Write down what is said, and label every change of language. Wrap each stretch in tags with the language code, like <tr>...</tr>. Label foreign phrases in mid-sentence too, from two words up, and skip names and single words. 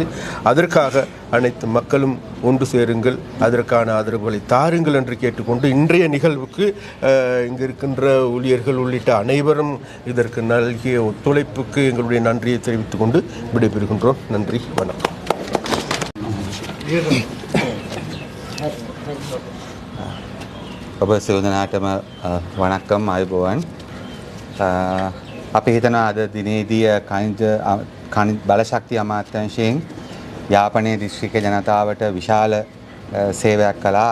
<ta>அதற்காக அனைத்து மக்களும் ஒன்று சேருங்கள், அதற்கான ஆதரவுகளை தாருங்கள் என்று கேட்டுக்கொண்டு, இன்றைய நிகழ்வுக்கு இங்கு இருக்கின்ற ஊழியர்கள் உள்ளிட்ட அனைவரும் இதற்கு நல்கிய ஒத்துழைப்புக்கு எங்களுடைய நன்றியை தெரிவித்துக் கொண்டு விடைபெறுகின்றோம். நன்றி, வணக்கம்.</ta> <si>ඔබ සිවදනාටම වණක්කම් අයුබෝවන්. අපි හිතනවා අද දිනේදී කනිජ බලශක්ති අමාත්‍යාංශයෙන් යාපනයේ දිස්ත්‍රික්ක ජනතාවට විශාල සේවයක් කළා.</si>